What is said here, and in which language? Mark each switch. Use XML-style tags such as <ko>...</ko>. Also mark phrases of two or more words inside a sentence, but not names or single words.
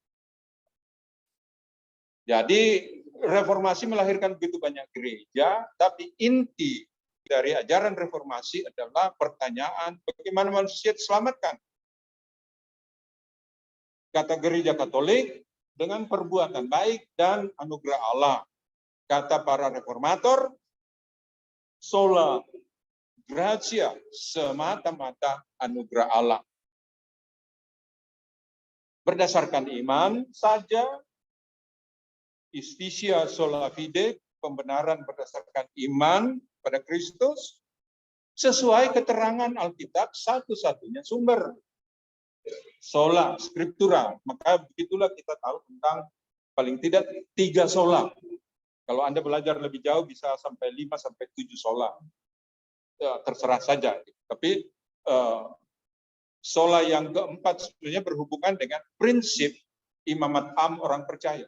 <id>Jadi reformasi melahirkan begitu banyak gereja, tapi inti dari ajaran reformasi adalah pertanyaan bagaimana manusia diselamatkan. Kata gereja Katolik, dengan perbuatan baik dan anugerah Allah. Kata para reformator,</id> <la>sola gratia,</la> <id>semata-mata anugerah Allah. Berdasarkan iman saja,</id> <la>Justitia sola fide,</la> <id>pembenaran berdasarkan iman pada Kristus, sesuai keterangan Alkitab satu-satunya sumber.</id> <la>Sola scriptura,</la> <id>maka begitulah kita tahu tentang paling tidak 3 sola. Kalau Anda belajar lebih jauh bisa sampai 5 sampai 7 sola. Ya, terserah saja. Tapi sola yang keempat sebenarnya berhubungan dengan prinsip imamat am orang percaya.</id>